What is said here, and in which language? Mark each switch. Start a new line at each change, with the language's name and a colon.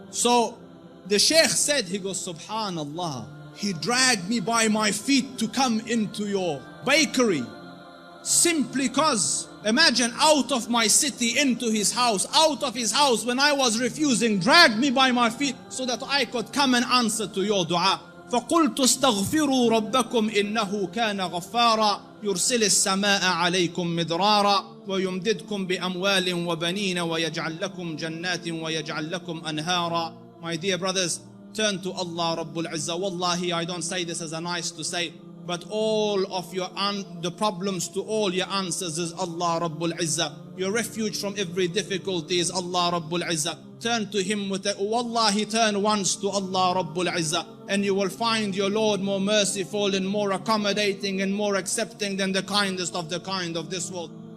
English: So the Sheikh said, he goes, Subhanallah, he dragged me by my feet to come into your bakery, simply cause, imagine, out of my city into his house, out of his house when I was refusing, dragged me by my feet so that I could come and answer to your dua.
Arabic: فقلت استغفروا ربكم إنه كان غفارا يرسل السماء عليكم مدرارا ويمددكم بأموال وبنين ويجعل لكم جنات ويجعل لكم أنهارا.
English: My dear brothers, turn to Allah Rabbul Izzah. Wallahi, I don't say this as a nice to say, but all of your the problems to all your answers is Allah Rabbul Izzah. Your refuge from every difficulty is Allah Rabbul Izzah. Turn to Him with Wallahi, turn once to Allah Rabbul Izzah, and you will find your Lord more merciful and more accommodating and more accepting than the kindest of the kind of this world.